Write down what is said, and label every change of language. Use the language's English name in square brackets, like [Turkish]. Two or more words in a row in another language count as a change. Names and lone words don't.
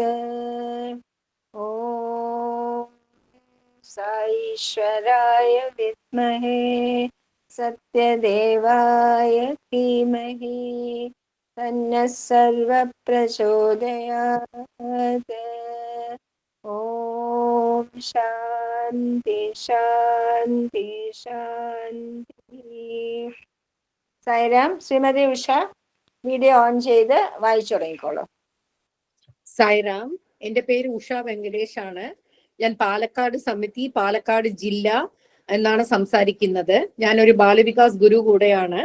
[Sanskrit] ॐ साईश्वराय विद्महे सत्यदेवाय धीमहि तन्नः सर्वः प्रचोदयात्. ॐ शान्ति शान्ति शान्ति. [Malayalam] സായിരാം. ശ്രീമതി ഉഷ വീഡിയോ ഓൺ ചെയ്ത് വായിച്ചു തുടങ്ങിക്കോളൂ. സായിരാം. എൻ്റെ പേര് ഉഷ വെങ്കടേഷ് ആണ്. ഞാൻ പാലക്കാട് സമിതി, പാലക്കാട് ജില്ല എന്നാണ് സംസാരിക്കുന്നത്. ഞാനൊരു ബാലവികാസ് ഗുരു കൂടെയാണ്.